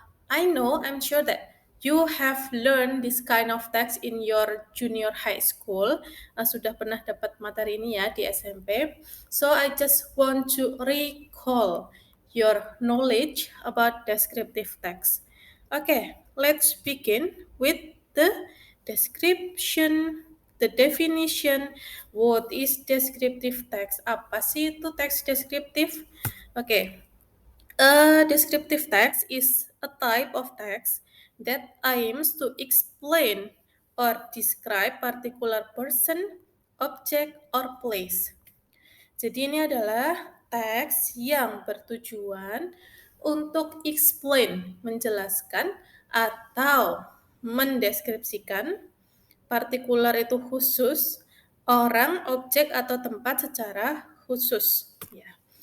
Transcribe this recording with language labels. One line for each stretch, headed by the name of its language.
English: I'm sure that you have learned this kind of text in your junior high school.
Indonesian: Sudah pernah dapat materi ini ya di SMP.
English: So I just want to recall your knowledge about descriptive text. Okay, let's begin with the description, the definition. What is descriptive text?
Indonesian: Apa sih itu teks deskriptif?
English: Okay. A descriptive text is a type of text that aims to explain or describe particular person, object, or place.
Indonesian: Jadi ini adalah teks yang bertujuan untuk explain, menjelaskan atau mendeskripsikan partikular itu khusus, orang, objek, atau tempat secara khusus. Ya.